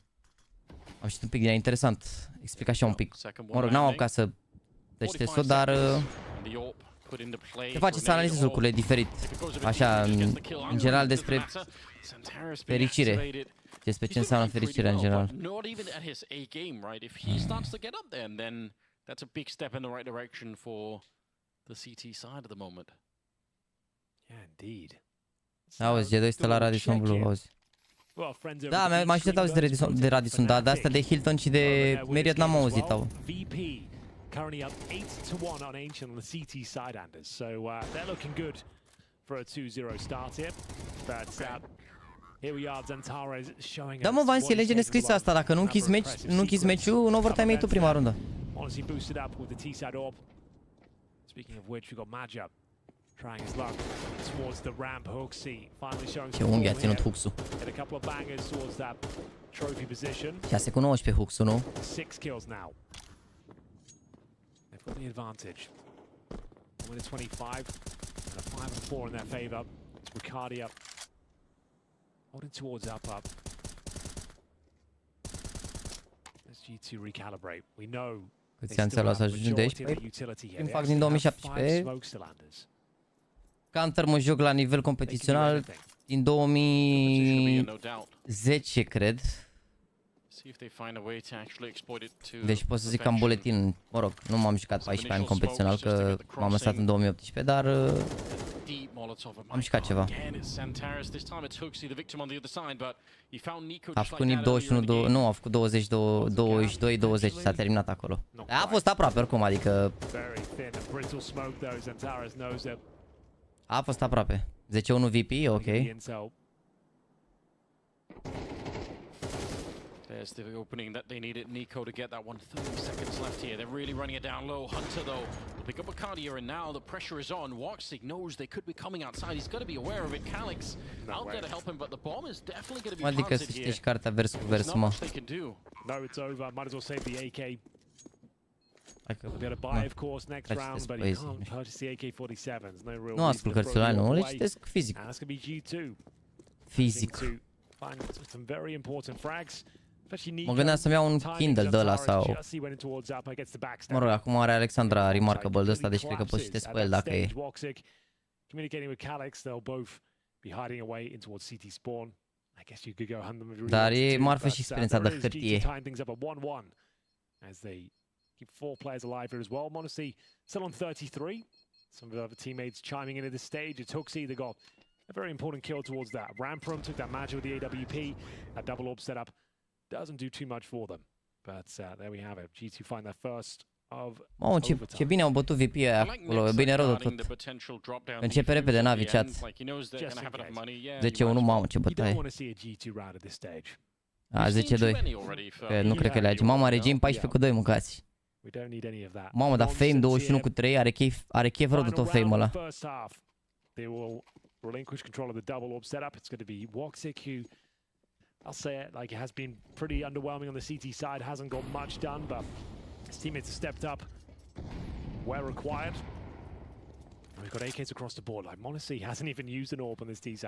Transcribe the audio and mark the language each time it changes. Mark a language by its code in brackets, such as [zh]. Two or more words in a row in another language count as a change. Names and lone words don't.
[ro] Am citit un pic din ea, interesant, explic așa un pic. Mă rog, n-am apucat să citesc-o, dar te face să analizezi lucrurile diferit, așa, în general despre fericire. Despre ce înseamnă fericirea în general. [en] That's a big step in the right direction for the CT side at the moment. Yeah, indeed. [ro] Auzi, G2 stă la Radisson Blue, auzi. Da, m-am citit auzit de Radisson, dar de asta de Hilton și de Marriott n-am auzit. [en] Currently up 8-1 on Ancient on the CT side, Anders. So they're looking good for a 2-0 start here. But here we are, Zantara is showing us. [ro] Da, mă, Vance, e lege nescrisă asta, dacă nu închizi meciul, în overtime e tu prima rundă. [en] Honestly boosted up with the T-side orb. Speaking of which, we've got Major trying his luck towards the ramp. HOTSTEPPER finally showing [ro] Ce unghi a ținut Huxu. [en] a couple of bangers towards that trophy position. [ro] 6 cu 19 Huxu, nu? [en] 6 kills now. They've got the advantage. With a 25 and a 5 and 4 in their favor. It's Ricardia holding towards up. Let's G2 recalibrate. We know [ro] câți ani ți-a luat să ajungi de aici? Păi, îmi fac din 2017. Counter mă joc la nivel competițional din 2010, cred. Deci pot să zic că am buletin, mă rog, nu m-am jucat 14 ani competițional, că m-am lăsat în 2018, dar am jucat ceva. A făcut NIP 21, nu, a făcut 22-20, s-a terminat acolo. A fost aproape oricum, adică... A fost aproape. 10-1 VP, ok. [en] There's the opening that they needed Nico to get that one. 30 seconds left here. They're really running it down low. Hunter, though, will pick up a card here, and now the pressure is on. Woxic knows they could be coming outside. He's got to be aware of it. Calyx out there to help him, but the bomb is definitely going to be planted here. [ro] Adică să știi cartea vers cu vers, mă. [en] No, it's over. Might as well save the AK. We'll be able to buy, of course, next round, but he can't purchase the AK-47s. No real [ro] nu ascult cărțile, nu, le citesc fizic. [en] And that's going to be G2. [ro] Fizic. [en] Find some very important frags. [ro] Mă gândeam să-mi iau un Kindle de ăla sau... Mă rog, acum are Alexandra Remarkable de ăsta, deci cred că pot citesc pe el dacă e. Dar e marfă și experiența de hârtie. [en] Keep 4 players alive here as well. Monacy still on 33. Some of the other teammates chiming in at this stage. It's HOTSTEPPER. They got a very important kill towards that. Ramperum took that match with the AWP. That double orb setup doesn't do too much for them. But there we have it. G2 find their first of [ro] Mamă, ce bine au bătut VP aia acolo. E bine rău de tot. Începe repede NaVi chat. 10-1, mamă, ce bătaie. A, 10-2. Nu cred că le age. Mama, regim 14-2, mâncați. Mamă, dar Fame 21 cu 3 are chef rău de tot Fame ăla. [en] They will relinquish control of the double orb setup. It's going to be Woxic, who, I'll say it, like, has been pretty underwhelming on the CT side, hasn't got much done, but his teammates have stepped up where required. And we've got AKs across the board. Like, Monacy hasn't even used an orb on this T side.